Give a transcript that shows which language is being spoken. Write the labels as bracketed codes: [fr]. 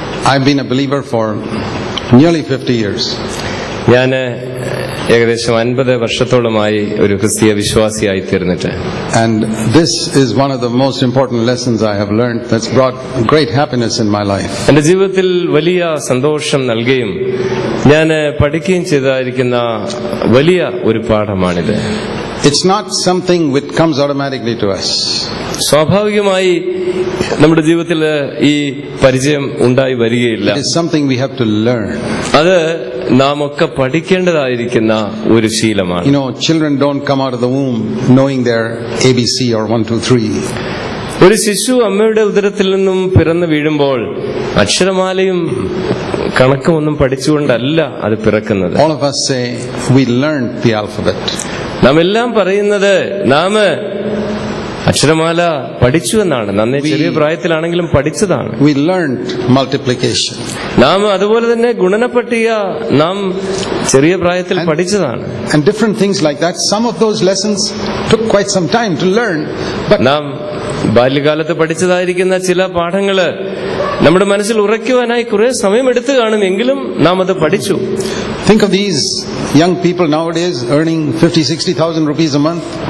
[en] I've been a believer for nearly 50 years. [ml] ഞാൻ ഏകദേശം 50 വർഷത്തോളമായി ഒരു ക്രിസ്തീയ വിശ്വാസിയായി തീർന്നിട്ട്. [en] And this is one of the most important lessons I have learned that's brought great happiness in my life. [ml] എന്റെ ജീവിതത്തിൽ വലിയ സന്തോഷം നൽകുകയും ഞാൻ പഠിക്കുകയും ചെയ്തായിരിക്കുന്ന വലിയ ഒരു പാഠമാണിത്. [en] It's not something which comes automatically to us. [ml] സ്വാഭാവികമായി നമ്മുടെ ജീവിതത്തിൽ ഈ പരിചയം ഉണ്ടായി വരികയില്ല. [en] It is something we have to learn. [ml] അത് നാം ഒക്കെ പഠിക്കേണ്ടതായിരിക്കുന്ന ഒരു ശീലമാണ്. [en] You know, children don't come out of the womb knowing their ABC or 1, 2, 3. [ml] ഒരു ശിശു അമ്മയുടെ ഉദരത്തിൽ നിന്നും പിറന്നു വീഴുമ്പോൾ അക്ഷരമാലയും കണക്കുമൊന്നും പഠിച്ചുകൊണ്ടല്ല അത് പിറക്കുന്നത്. [en] All of us say we learned the alphabet. [ml] നാം എല്ലാം പറയുന്നത് നാം അക്ഷരമാല പഠിച്ചു എന്നാണ്. നന്നേ ചെറിയ പ്രായത്തിലാണെങ്കിലും പഠിച്ചതാണ്. [en] We learned multiplication. [ml] നാം അതുപോലെ തന്നെ ഗുണനപ്പട്ടിക നാം ചെറിയ പ്രായത്തിൽ പഠിച്ചതാണ്. [en] And different things like that. Some of those lessons took quite some time to learn. But [ml] നാം ബാല്യകാലത്ത് പഠിച്ചതായിരിക്കുന്ന ചില പാഠങ്ങള് നമ്മുടെ മനസ്സിൽ ഉറയ്ക്കുവാനായി കുറെ സമയമെടുത്തു കാണുമെങ്കിലും നാം അത് പഠിച്ചു. [en] Think of these young people nowadays earning 50,000-60,000 rupees a month.